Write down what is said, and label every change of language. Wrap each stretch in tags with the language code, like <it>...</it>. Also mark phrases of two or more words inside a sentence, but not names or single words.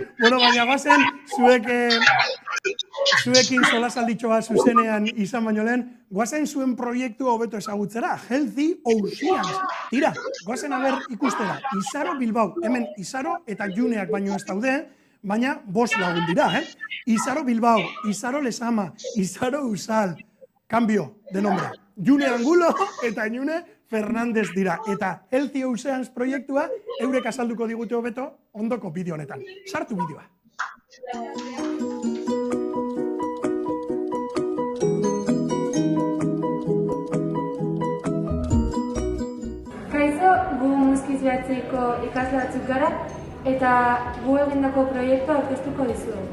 <eu>Baina bazen zuekin solasalditxoa zuzenean izan baino lehen, goazen zuen proiektua hobeto ezagutzera, Healthy Oceans. Tira, goazen haber ikustera, Izaro Bilbao, hemen Izaro eta Juneak baino ez daude, baina 5 lagun dira, Izaro Bilbao, Izaro Lezama, Izaro Usal,</eu> <es>cambio de nombre,</es> <eu>June Angulo eta June Fernández dira. Eta Healthy Oceans proiektua eurek azalduko digute hobeto ondoko bideo honetan. Sartu bideoa. Kaixo, gu Muskiz behatzeko ikasle batzuk gara eta gu egindako proiektua aurkeztuko dizuet.</eu>